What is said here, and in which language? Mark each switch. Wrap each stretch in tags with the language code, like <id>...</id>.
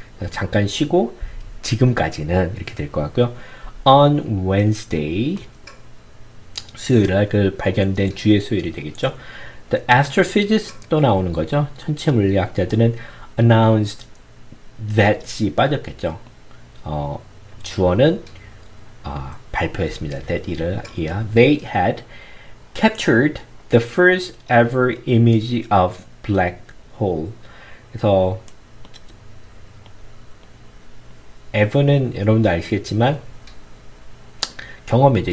<ko>잠깐 쉬고 지금까지는 이렇게 될 것 같고요.</ko> <en>On Wednesday</en> <ko>수요일 날 그 발견된 주의 수요일이 되겠죠.</ko> <en>The astrophysicists</en> <ko>또 나오는 거죠. 천체 물리학자들은 announced that이 빠졌겠죠. 주어는 발표했습니다.</ko> <en>that이를 they had captured the first ever image of black hole.</en> <ko>그래서 ever는 여러분도 아시겠지만 경험이죠.</ko>